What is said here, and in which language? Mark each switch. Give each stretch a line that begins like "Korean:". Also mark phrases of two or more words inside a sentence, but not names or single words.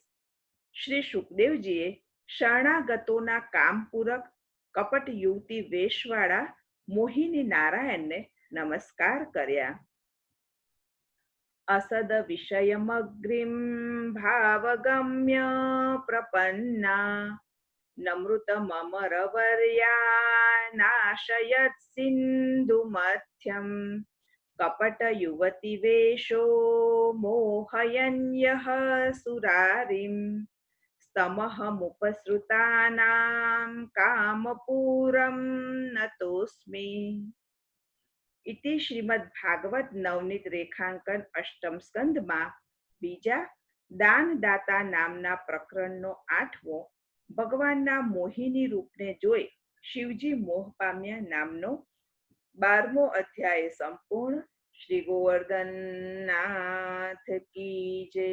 Gujarati: શ્રી સુખદેવજીએ શરણાગતોના કામપૂરક કપટ યુવતી વેશવાળા મોહિની નારાયણને નમસ્કાર કર્યા.
Sanskrit: અસદ વિષયમગ્રીમ ભાવગમ્ય પ્રપન્ના नमृतममरवर्या नाशयत् सिन्धुमध्यम् कपटयुवतिवेषो मोहयन्यः सुरारिम् स्तमहमुपसृतानां कामपूरं नतोऽस्मि। इति श्रीमद्भागवत नवनीत
Gujarati: રેખાંકન અષ્ટમ સ્કંદમાં બીજા દાનદાતા નામના પ્રકરણનો 8મો ભગવાનના મોહિની રૂપને જોઈ શિવજી મોહ પામ્યા નામનો 12મો અધ્યાય સંપૂર્ણ। શ્રી ગોવર્ધનનાથ કી જય।